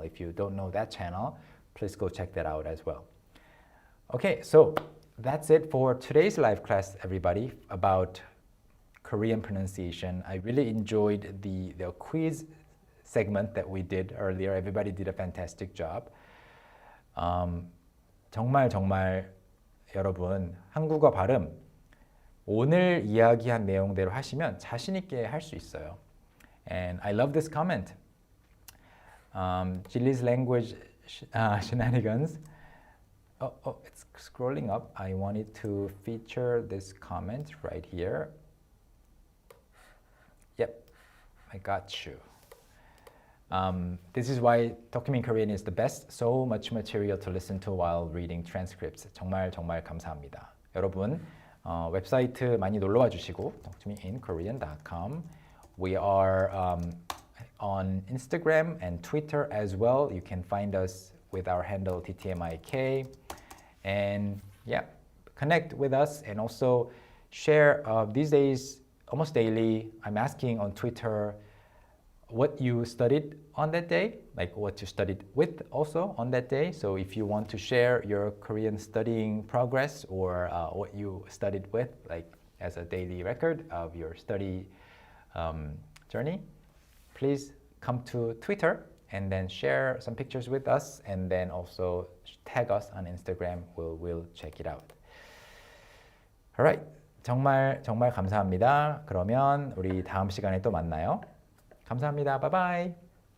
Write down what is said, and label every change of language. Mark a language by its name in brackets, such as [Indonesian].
[English] If you don't know that channel, please go check that out as well. Okay, so that's it for today's live class, everybody, about Korean pronunciation. I really enjoyed the quiz segment that we did earlier. Everybody did a fantastic job. [Korean] 정말 여러분, 한국어 발음 오늘 이야기한 내용대로 하시면 자신 있게 할 수 있어요. [English] And I love this comment. Chili's language shenanigans. Oh, it's scrolling up. I wanted to feature this comment right here. Yep, I got you. This is why Talk to Me in Korean is the best. So much material to listen to while reading transcripts. [Korean] 정말 감사합니다. 여러분, 웹사이트 많이 놀러와 주시고 talktomeinkorean.com. [English] We are on Instagram and Twitter as well. You can find us with our handle TTMIK. And yeah, connect with us and also share. These days, almost daily, I'm asking on Twitter what you studied on that day, like what you studied with also on that day. So if you want to share your Korean studying progress or what you studied with, like as a daily record of your study journey, please come to Twitter and then share some pictures with us, and then also tag us on Instagram. We'll check it out. [Korean] Alright, 정말 감사합니다. 그러면 우리 다음 시간에 또 만나요. 감사합니다. 바이바이.